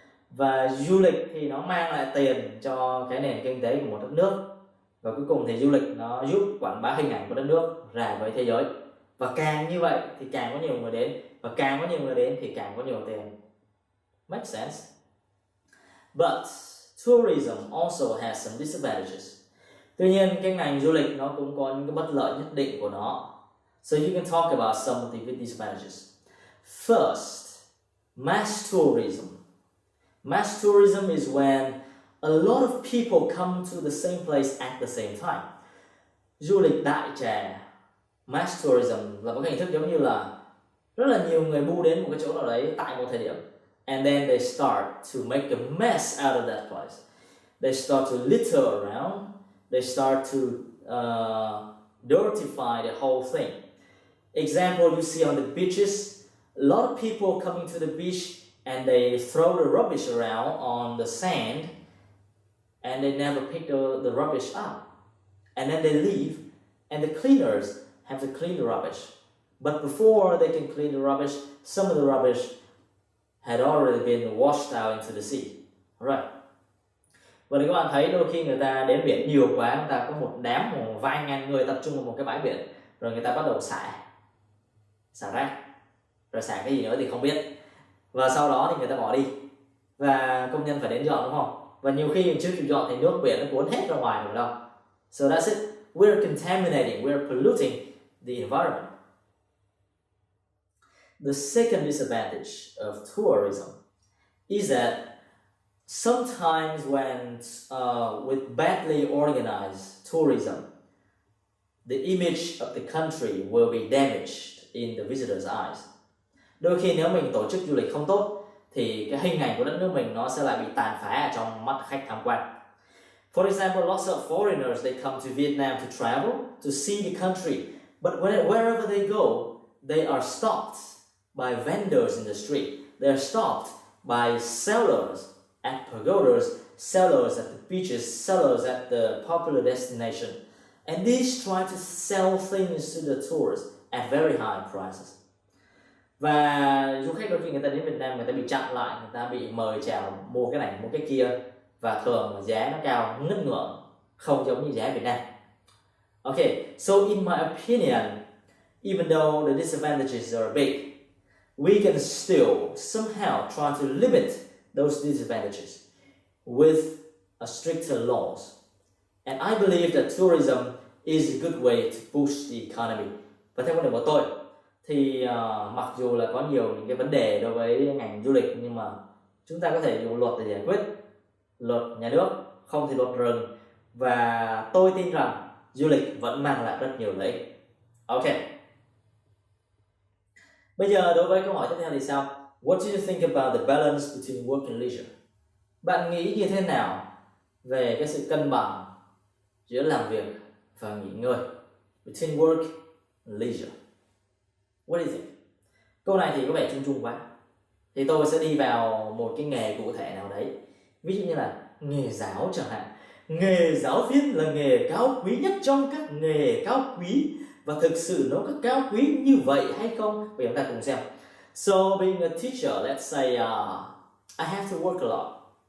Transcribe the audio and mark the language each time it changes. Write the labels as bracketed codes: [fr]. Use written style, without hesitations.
[vi] Và du lịch thì nó mang lại tiền cho cái nền kinh tế của một đất nước, và cuối cùng thì du lịch nó giúp quảng bá hình ảnh của đất nước ra với thế giới. Và càng như vậy thì càng có nhiều người đến, và càng có nhiều người đến thì càng có nhiều tiền. [en] Makes sense. But tourism also has some disadvantages. [vi] Tuy nhiên cái ngành du lịch nó cũng có những cái bất lợi nhất định của nó. [en] So you can talk about some of the disadvantages. First, mass tourism. Mass tourism is when a lot of people come to the same place at the same time. [vi] Du lịch đại trà, mass tourism là một cái hình thức giống như là rất là nhiều người bu đến một cái chỗ nào đấy tại một thời điểm. [en] And then they start to make a mess out of that place. They start to litter around. They start to dirtify the whole thing. Example, you see on the beaches, a lot of people coming to the beach and they throw the rubbish around on the sand and they never pick the rubbish up. And then they leave and the cleaners have to clean the rubbish. But before they can clean the rubbish, some of the rubbish had already been washed out into the sea. Alright. [vi] Và các bạn thấy đôi khi người ta đến biển nhiều quá, người ta có một đám một vài ngàn người tập trung vào một cái bãi biển, rồi người ta bắt đầu xả rác, rồi xả cái gì nữa thì không biết, và sau đó thì người ta bỏ đi. và công nhân phải đến dọn, đúng không? Và nhiều khi mình chưa kịp dọn thì nước biển nó cuốn hết ra ngoài rồi đâu. [en] So that's it. We're contaminating, we're polluting the environment. The second disadvantage of tourism is that sometimes when with badly organized tourism, the image of the country will be damaged in the visitor's eyes. [vi] Đôi khi nếu mình tổ chức du lịch không tốt thì cái hình ảnh của đất nước mình nó sẽ lại bị tàn phá ở trong mắt khách tham quan. [en] For example, lots of foreigners, they come to Vietnam to travel, to see the country, but wherever they go, they are stopped by vendors in the street. They are stopped by sellers at pagodas, sellers at the beaches, sellers at the popular destination. And these try to sell things to the tourists at very high prices. [vi] Và du khách đôi khi người ta đến Việt Nam, người ta bị chặn lại, người ta bị mời chào mua cái này mua cái kia, và thường giá nó cao ngất ngưỡng, không giống như giá Việt Nam. [en] Okay, so in my opinion, even though the disadvantages are big, we can still somehow try to limit those disadvantages with a stricter laws. And I believe that tourism is a good way to boost the economy. [vi] Và theo quan điểm của tôi thì mặc dù là có nhiều những cái vấn đề đối với ngành du lịch, nhưng mà chúng ta có thể dùng luật để giải quyết, luật nhà nước, không thì luật rừng, và tôi tin rằng du lịch vẫn mang lại rất nhiều lợi ích. Ok. Bây giờ đối với câu hỏi tiếp theo thì sao? [en] What do you think about the balance between work and leisure? [vi] Bạn nghĩ như thế nào về cái sự cân bằng giữa làm việc và nghỉ ngơi? [en] Between work and leisure. What do you think? [vi] Câu này thì có vẻ chung chung quá. Thì tôi sẽ đi vào một cái nghề cụ thể nào đấy. Ví dụ như là nghề giáo chẳng hạn. Nghề giáo viên là nghề cao quý nhất trong các nghề cao quý. Và thực sự nó có cao quý như vậy hay không? Bây giờ chúng ta cùng xem. [en] So being a teacher, let's say I have to work a lot.